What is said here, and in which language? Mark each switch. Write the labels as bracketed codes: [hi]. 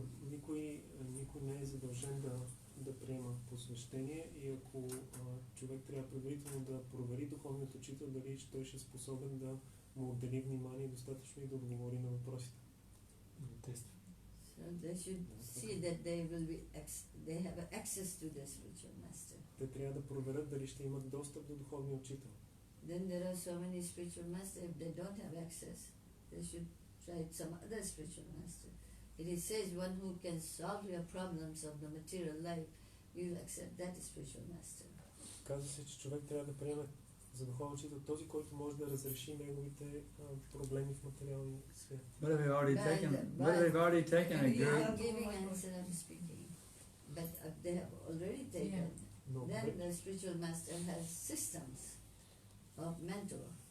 [bg] Никой не е задължен да приема посвещение и ако човек трябва предварително да провери духовният учител дали той ще е способен да му отдели внимание достатъчно и да отговори на въпросите. [en] So they should see that they have access to the spiritual master. [bg] Те трябва да проверят дали ще имат достъп до духовния учител. [en] Then there are so many spiritual masters. If they don't have access, they should try some other spiritual master. It says one who can solve your problems of the material life, you will accept that spiritual master. [bg] Казва се, че човек трябва да приеме за духовен учител този, който може да разреши неговите проблеми в материалния свят. [en] What have they already taken? A guru? I'm giving answer, I'm speaking. But they have already taken. Then the spiritual master has systems of mentor.